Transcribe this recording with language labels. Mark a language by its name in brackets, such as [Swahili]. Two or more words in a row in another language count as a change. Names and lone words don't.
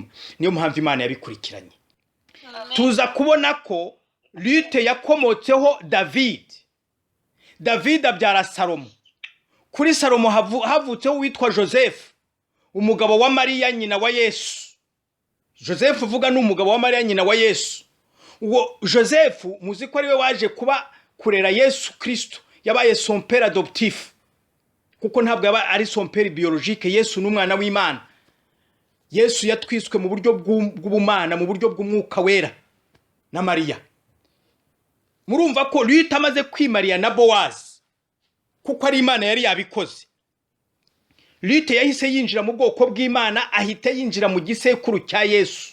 [Kinyarwanda] Niyo mpamvu Imana yabikurikiranye. Tuza kubona ko Rute yakomotseho David abyara Salomo. Kuri Salomo havutseho witwa Joseph, umugabo wa Mariya nyina wa Yesu. Joseph uvuga n'umugabo wa Mariya nyina wa Yesu. Uwo Joseph muzi ko ariwe waje kuba kurera Yesu Kristo, yabaye [French] son père adoptif, [Kinyarwanda] kuko ntabwo yaba ari [French] son père biologique. [Kinyarwanda] Yesu n'umwana w'Imana. Yesu yatwiswe mu buryo bw'ubumana, mu buryo bw'umwuka wera na Mariya. Murumva ko Rute amaze kwimariya na Bowazi, kuko ari Imana yari yabikoze. Rute yahise yinjira mu bwoko bw'Imana, ahita yinjira mu gisekuru cya Yesu.